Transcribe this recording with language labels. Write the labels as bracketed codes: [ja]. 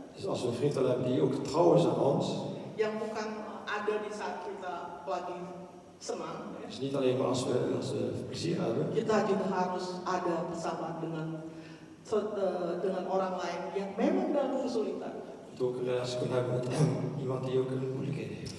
[nl] Dus als we een vriend willen hebben die ook trouw is aan ons, [id] yang bukan ada di saat kita lagi senang, ya. [nl] dus niet alleen maar als we plezier hebben, [id] Kita juga harus ada bersama dengan dengan orang lain yang memang dalam kesulitan. [nl] Dat ook een relatie kunnen hebben met iemand die ook een moeilijkheid heeft.